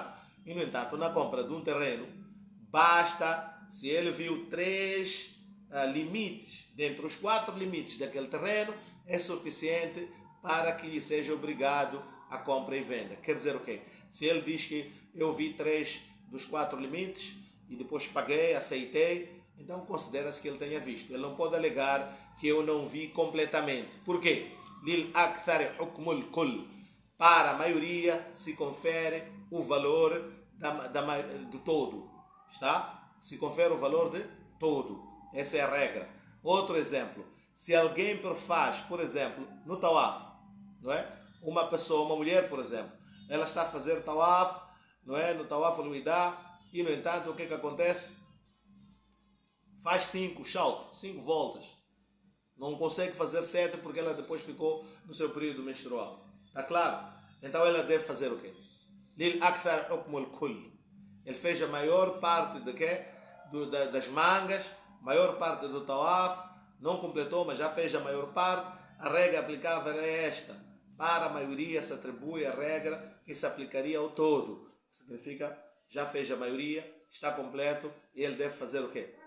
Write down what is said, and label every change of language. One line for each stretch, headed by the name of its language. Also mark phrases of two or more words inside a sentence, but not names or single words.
Portuguese: E, no entanto, na compra de um terreno, basta se ele viu 3 limites, dentre os 4 limites daquele terreno, é suficiente para que lhe seja obrigado a compra e venda. Quer dizer o quê? Se ele diz que eu vi 3 dos 4 limites e depois paguei, aceitei, então considera-se que ele tenha visto. Ele não pode alegar que eu não vi completamente. Por quê?
Arabic: للأكثر حكم الكل.
Portuguese: Para a maioria se confere o valor do todo. Está? Se confere o valor de todo. Essa é a regra. Outro exemplo. Se alguém faz, por exemplo, no tawaf, não é? Uma pessoa, uma mulher, por exemplo, ela está a fazer tawaf, não é? No
Arabic: طواف الوداع,
Portuguese: e no entanto, o que acontece? Faz 5 voltas. Não consegue fazer 7 porque ela depois ficou no seu período menstrual. Está claro? Então ela deve fazer o quê?
Arabic: للأكثر حكم الكل.
Portuguese: Ele fez a maior parte de quê? Das mangas, maior parte do tawaf, não completou, mas já fez a maior parte. A regra aplicável é esta. Para a maioria se atribui a regra que se aplicaria ao todo. Significa, já fez a maioria, está completo, e ele deve fazer o quê?